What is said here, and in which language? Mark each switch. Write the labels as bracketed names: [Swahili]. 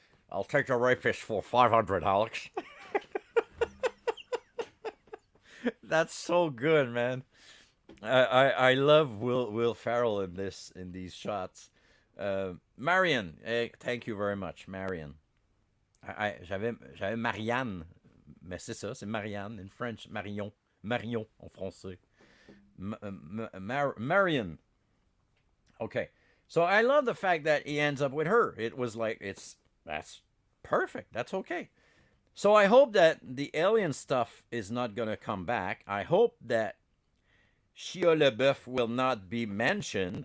[English] I'll take a rapist for 500, Alex. That's so good, man. I love Will Ferrell in these shots. Marion, thank you very much, Marion. [French] J'avais Marianne, mais c'est ça, c'est Marianne [English] in French, [French] Marion en français. [English] Marion. Okay, so I love the fact that he ends up with her. It was like that's perfect. That's okay. So I hope that the alien stuff is not gonna come back. I hope that Shia LaBeouf will not be mentioned.